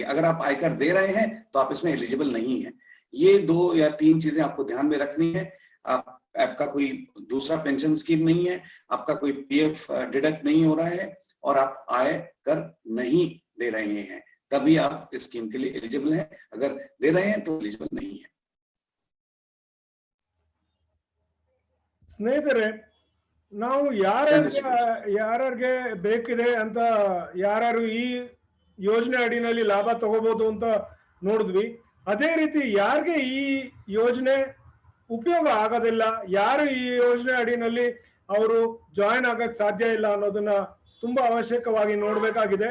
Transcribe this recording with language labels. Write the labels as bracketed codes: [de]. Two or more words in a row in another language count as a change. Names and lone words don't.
[hi] अगर आप आयकर दे रहे हैं तो आप इसमें एलिजिबल नहीं है. ये 2 या 3 चीजें आपको ध्यान में रखनी है. आपका कोई दूसरा पेंशन स्कीम नहीं है, आपका कोई [en] PF deduct [hi] नहीं हो रहा है और आप आयकर नहीं दे रहे हैं, तभी आप इस स्कीम के लिए एलिजिबल हैं. अगर दे रहे हैं तो एलिजिबल नहीं है. [kn] ಸ್ನೇಹಿತರೆ, ನಾವು ಯಾರ್ಯಾರಿಗೆ ಬೇಕಿದೆ ಅಂತ ಯಾರ್ಯಾರು ಈ ಯೋಜನೆ ಅಡಿನಲ್ಲಿ ಲಾಭ ತಗೋಬಹುದು ಅಂತ ನೋಡಿದ್ವಿ. ಅದೇ ರೀತಿ ಯಾರಿಗೆ ಈ ಯೋಜನೆ ಉಪಯೋಗ ಆಗೋದಿಲ್ಲ, ಯಾರು ಈ ಯೋಜನೆ ಅಡಿನಲ್ಲಿ ಅವರು ಜಾಯಿನ್ ಆಗಕ್ ಸಾಧ್ಯ ಇಲ್ಲ ಅನ್ನೋದನ್ನ ತುಂಬಾ ಅವಶ್ಯಕವಾಗಿ ನೋಡ್ಬೇಕಾಗಿದೆ.